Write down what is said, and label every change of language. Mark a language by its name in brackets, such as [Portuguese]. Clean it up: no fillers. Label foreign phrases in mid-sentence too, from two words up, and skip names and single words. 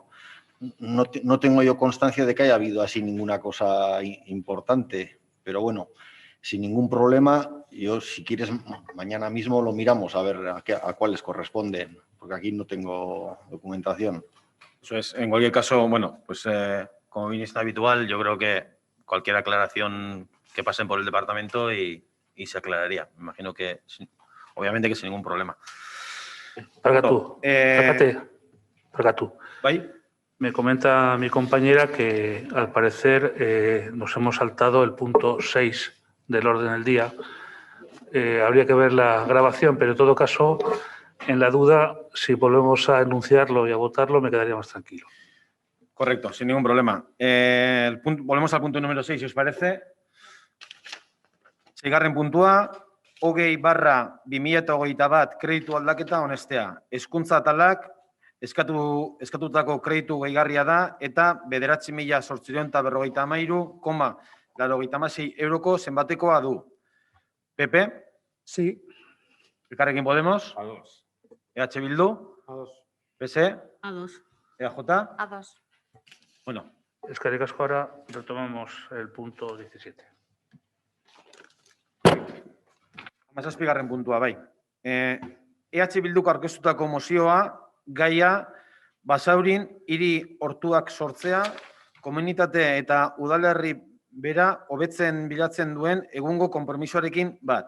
[Spanish] No tengo yo constancia de que haya habido así ninguna cosa importante, pero bueno, sin ningún problema, yo si quieres mañana mismo lo miramos a ver a cuáles corresponden, porque aquí no tengo documentación. Eso es, en cualquier caso, bueno, pues como bien está habitual, yo creo que cualquier aclaración que pasen por el departamento y se aclararía. Me imagino que, obviamente que sin ningún problema. [Basque] Parkatu, Parkatu. ¿Bai? [Spanish] Me comenta mi compañera que al parecer nos hemos saltado el punto 6 del orden del día. Habría que ver la grabación, pero en todo caso, en la duda, si volvemos a enunciarlo y a votarlo, me quedaría más tranquilo. Correcto, sin ningún problema. Volvemos al punto número 6, si os parece. [Basque] Seigarren puntua, 20/2021 kreditu aldaketa onestea. Hezkuntza atalak eskatutako kreditu gehigarria da eta 9.853,86 euroko zenbatekoa du. PP? [Spanish] Sí. [Basque] Elkarrekin Podemos? Ados. EH Bildu? Ados. PSE? Ados. EAJ? Ados. [Spanish] Bueno, [Basque] Eskerrik asko, [Spanish] ahora retomamos el punto 17. [Basque] 17. puntua, bai. EH Bilduko aurkeztutako mozioa, gaia, Basaurin hiri hortuak sortzea, komunitate eta udalerri bera hobetzen bilatzen duen egungo konpromisoarekin bat.